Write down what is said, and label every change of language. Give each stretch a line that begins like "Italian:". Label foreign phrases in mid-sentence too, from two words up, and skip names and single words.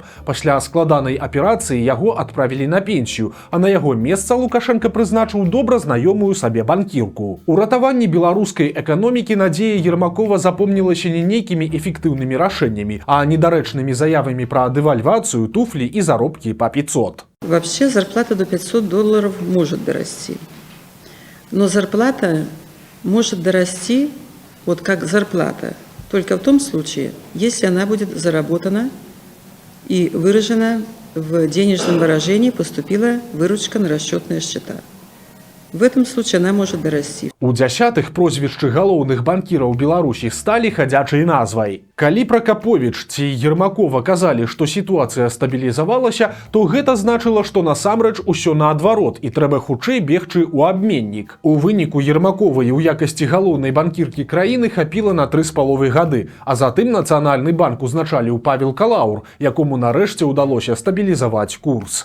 Belarusian: Пасля складанай аперацыі яго адправілі на пенсію, а на яго месца Лукашенка прызначыў добра знаёмую сабе банкірку. У ратаванні беларускай эканомікі Надзея Ермакова запомнілася не нейкімі эфектыўнымі рашэннямі, а недарэчнымі заявамі пра дэвальвацыю, туфлі і заробкі па 500.
Russian: Вообще зарплата до $500 может дорасти. Но зарплата может дорасти, вот как зарплата, только в том случае, если она будет заработана и выражена в денежном выражении, поступила выручка на расчетные счета. В этом случае она может дорасти.
Belarusian: У дзясятых прозвішчы галоўных банкіраў Беларусі сталі хадзячай назвай. Калі Пракаповіч ці Ермакова казалі, што сітуацыя стабілізавалася, то гэта значыла, што насамрэч усё наадварот і трэба хутчэй бегчы ў абменнік. У выніку Ермаковай у якасці галоўнай банкіркі краіны хапіла на 3,5 гады, а затым Нацыянальны банк узначаліў Павел Калаур, якому нарэшце ўдалося стабілізаваць курс.